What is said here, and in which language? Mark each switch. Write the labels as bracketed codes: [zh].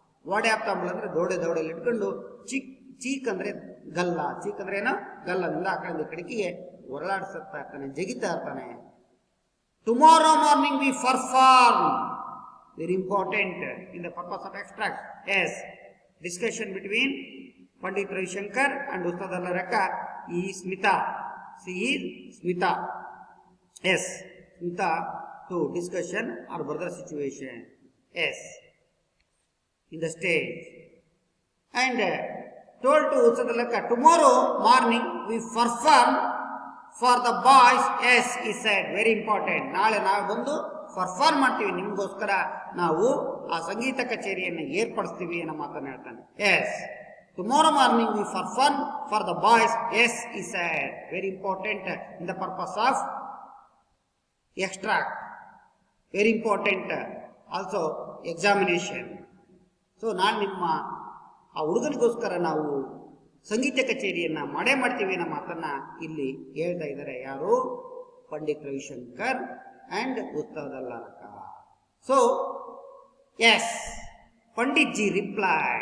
[kn] ವಾಡೆ of ತಾಂಬೂಲ ಅಂದ್ರೆ ದೌಡೆಯಲ್ಲಿ ಇಟ್ಕೊಂಡು, ಚೀಕ್ ಅಂದ್ರೆ ಗಲ್ಲ, ಚೀಕ್ ಅಂದ್ರೆ ಏನೋ ಗಲ್ಲದಿಂದ ಆ ಕಡೆಯಿಂದ ಕಡಿಕೆಗೆ ಹೊರಳಾಡಿಸ್ತಾ ಇರ್ತಾನೆ, ಜಗಿತಾ ಇರ್ತಾನೆ. [en] Tomorrow morning we perform, very important in the purpose of extract. Yes, discussion between Pandit Ravishankar and Ustad Alla Rakha ಈ Smita. She is Smita. Yes, Smita to discussion or brother situation. Yes, in the stage. And told to Usadalaka, tomorrow morning we perform for the boys. Yes, he said, very important. [kn] ನಾಳೆ ನಾವು ಬಂದು perform ಮಾಡ್ತೀವಿ, ನಿಮಗೋಸ್ಕರ ನಾವು ಆ ಸಂಗೀತ ಕಚೇರಿಯನ್ನು ಏರ್ಪಡಿಸ್ತೀವಿ ಅನ್ನೋ ಮಾತನ್ನು ಹೇಳ್ತಾನೆ. [en] Yes, tomorrow morning we perform for the boys. Yes, he said, very important in the purpose of extract, very important also examination. [kn] So ನಾನು ನಿಮ್ಮ ಆ ಹುಡುಗನಿಗೋಸ್ಕರ ನಾವು ಸಂಗೀತ ಕಚೇರಿಯನ್ನ ಮಾಡ್ತೀವಿ ಅನ್ನೋ ಮಾತನ್ನ ಇಲ್ಲಿ ಹೇಳ್ತಾ ಇದ್ದಾರೆ. ಯಾರು? [en] Pandit Ravishankar and Ustad Allarakha. So yes, Pandit ji reply.